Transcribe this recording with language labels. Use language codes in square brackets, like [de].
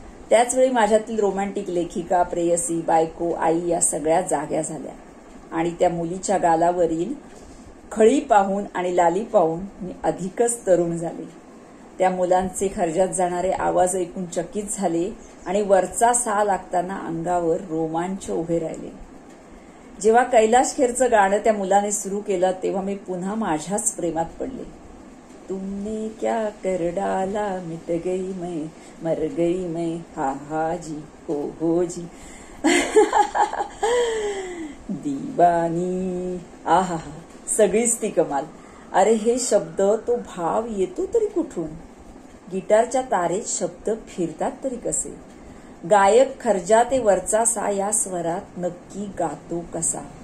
[mr] त्याचवेळी माझ्यातील रोमॅन्टिक लेखिका, प्रेयसी, बायको, आई या सगळ्या जाग्या झाल्या आणि त्या मुलीच्या गालावरील खळी पाहून आणि लाली पाहून मी अधिकच तरुण झाले. त्या मुलांचे खर्जात जाणारे आवाज ऐकून चकित झाले आणि वरचा सा लागताना अंगावर रोमांच उभे राहिले. जेव्हा कैलाश खेरचं गाणं त्या मुलाने सुरू केलं तेव्हा मी पुन्हा माझ्याच प्रेमात पडले. [hi] तुमने क्या कर डाला, मिट गई मैं, मर गई मैं, हा हा जी, हो जी. [mr] दीवानी, आहा, सगळीच ती कमाल. अरे हे शब्द, तो भाव येतो तरी कुठून? गिटारच्या तारेत शब्द फिरतात तरी कसे? गायक खर्जा ते वरचा सा या स्वरात नक्की गातो कसा?